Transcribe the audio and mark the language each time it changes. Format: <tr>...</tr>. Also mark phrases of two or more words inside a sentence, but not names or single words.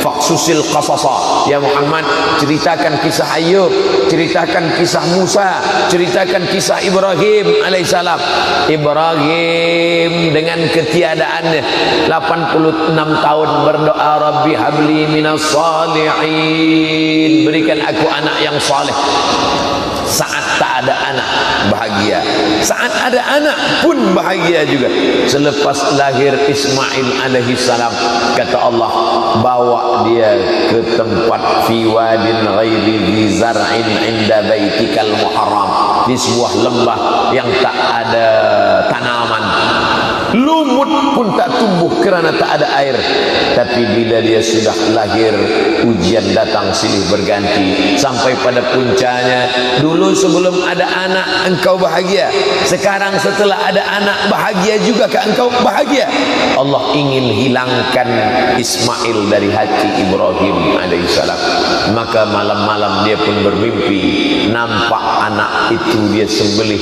<ar>فاقصص القصص يا محمد,</ar> <ms>ceritakan kisah Ayub, ceritakan kisah Musa, ceritakan kisah Ibrahim alaihissalam. Ibrahim dengan ketiadaannya 86 tahun berdoa,</ms> <ar>رب هب لي من الصالحين,</ar> <ms>berikan aku anak yang saleh. Saat tak ada anak bahagia, saat ada anak pun bahagia juga. Selepas lahir Ismail alaihissalam, kata Allah, bawa dia ke tempat</ms> <ar>في واد غير ذي زرع عند بيتك المحرم,</ar> <ms>di sebuah lembah yang tak ada tanaman, lumut pun tak tumbuh kerana tak ada air. Tapi bila dia sudah lahir, ujian datang silih berganti sampai pada puncanya. Dulu sebelum ada anak engkau bahagia, sekarang setelah ada anak bahagia juga ke engkau bahagia. Allah ingin hilangkan Ismail dari hati Ibrahim alaihissalam. Maka malam-malam dia pun bermimpi, nampak anak itu dia sembelih.</ms>